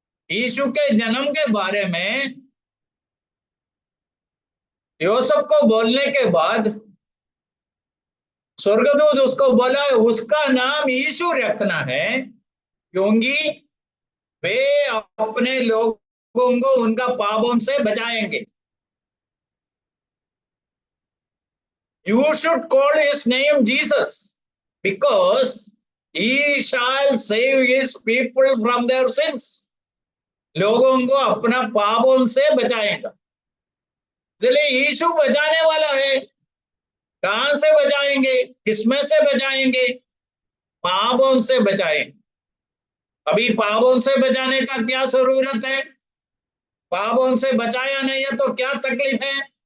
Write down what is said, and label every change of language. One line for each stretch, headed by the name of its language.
Hindi: यीशु के जन्म के बारे में योसेफ को बोलने के बाद स्वर्गदूत उसको बोला, उसका नाम यीशु रखना है, क्योंकि वे अपने लोगों को उनका पापों से बचाएंगे।
English: You should call his name Jesus, because he shall save his people from their sins.
Hindi: लोगों को अपना पापों से बचाएगा। इसलिए यीशु बचाने वाला है। कहां से बचाएंगे, किसमें से बचाएंगे? पापों से बचाएंगे। अभी पापों से बचाने का क्या जरूरत है? पापों से बचाया नहीं है तो क्या तकलीफ है?